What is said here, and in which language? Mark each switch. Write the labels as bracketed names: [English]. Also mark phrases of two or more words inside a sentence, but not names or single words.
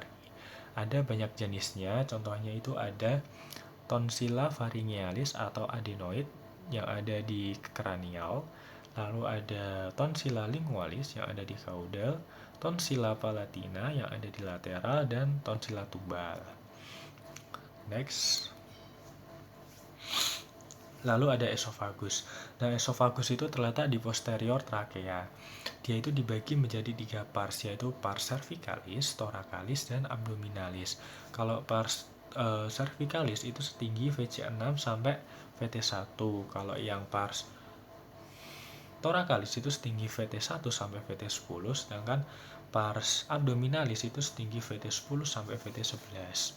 [Indonesian] Ada banyak jenisnya, contohnya itu ada [Latin] tonsilla pharyngealis [Indonesian] atau adenoid yang ada di kranial, lalu ada [Latin] tonsilla lingualis [Indonesian] yang ada di caudal, [Latin] tonsilla palatina [Indonesian] yang ada di lateral, dan [Latin] tonsilla tubal. [Indonesian] Next. Lalu ada esofagus. Nah, esofagus itu terletak di posterior trakea. Dia itu dibagi menjadi 3 pars, yaitu [Latin] pars cervicalis, thoracalis, [Indonesian] dan abdominalis. Kalau [Latin] pars cervicalis [Indonesian] itu setinggi VC6 sampai VT1. Kalau yang [Latin] pars thoracalis [Indonesian] itu setinggi VT1 sampai VT10, sedangkan [Latin] pars abdominalis [Indonesian] itu setinggi VT10 sampai VT11.